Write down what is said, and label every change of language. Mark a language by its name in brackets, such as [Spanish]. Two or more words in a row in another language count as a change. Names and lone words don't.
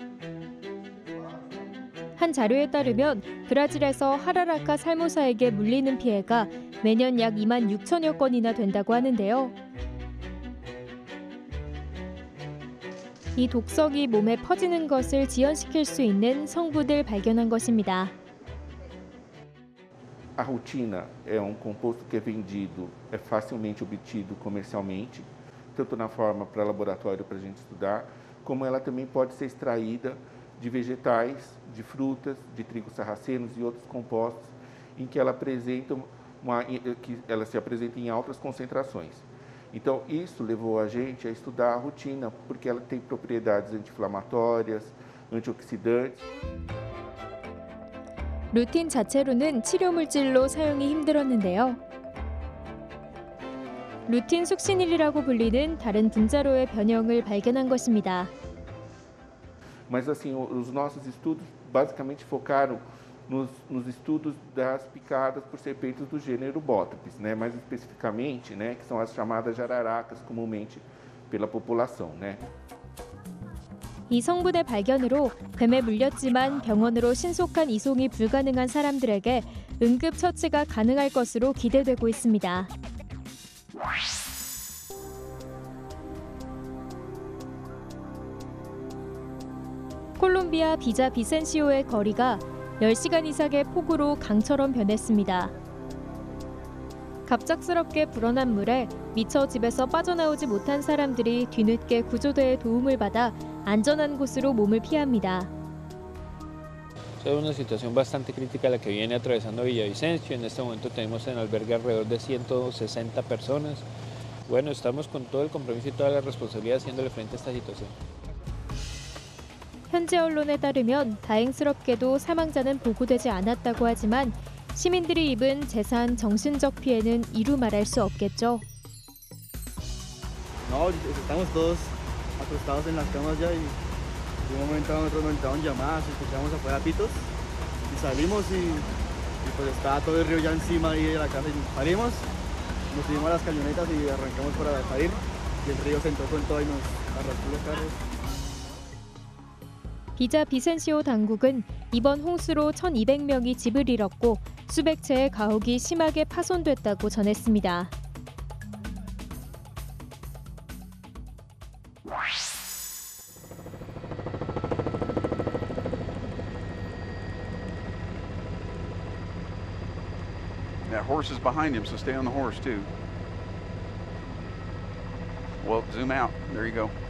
[Korean] 한 자료에 따르면 브라질에서 하라라카 살모사에게 물리는 피해가 매년 약 2만 6천여 건이나 된다고 하는데요. 이 독성이 몸에 퍼지는 것을 지연시킬 수 있는 성분을 발견한 것입니다. [Portuguese] A rutina é composto que é vendido, é facilmente obtido comercialmente, tanto na forma para laboratório para a gente estudar, como ela também pode ser extraída de vegetais, de frutas, de trigo sarracenos e outros compostos, em que ela se apresenta em altas concentrações. Então, isso levou a gente a estudar a rutina, porque ela tem propriedades anti-inflamatórias, antioxidantes. [Korean] 루틴 자체로는 치료 물질로 사용이 힘들었는데요. 루틴 숙신일이라고 불리는 다른 분자로의 변형을 발견한 것입니다. [Portuguese] Mas assim, os nossos estudos basicamente focaram nos estudos das picadas por serpentes do gênero Bótapis, né? Mais especificamente, né, que são as chamadas jararacas comumente pela população, né? [Korean] 이 성분의 발견으로 뱀에 물렸지만 병원으로 신속한 이송이 불가능한 사람들에게 응급 처치가 가능할 것으로 기대되고 있습니다. 콜롬비아 비자 비센시오의 거리가 10시간 이상의 폭우로 강처럼 변했습니다. 갑작스럽게 불어난 물에 미처 집에서 빠져나오지 못한 사람들이 뒤늦게 구조대의 도움을 받아 안전한 곳으로 몸을 피합니다. [Spanish] Es una situación bastante crítica la que viene atravesando Villavicencio. En este momento tenemos en albergue alrededor de 160 personas. Bueno, estamos con todo el compromiso y toda la responsabilidad haciéndole frente a esta situación. [Korean] 현지 언론에 따르면 다행스럽게도 사망자는 보고되지 않았다고 하지만 시민들이 입은 재산, 정신적 피해는 이루 말할 수 없겠죠. [Spanish] No, estamos todos acostados en las camas ya y de un momento a otro nos entraron llamadas, escuchamos afuera pitos y salimos y pues estaba todo el río ya encima ahí de la casa y salimos, nos subimos a las camionetas y arrancamos para salir y el río se entró con todo y nos arrastró los carros. [Korean] 비자 비센시오 당국은 이번 홍수로 1,200명이 집을 잃었고 수백 채의 가옥이 심하게 파손됐다고 전했습니다. [English] That horse is behind him, so stay on the horse too. Well, zoom out. There you go.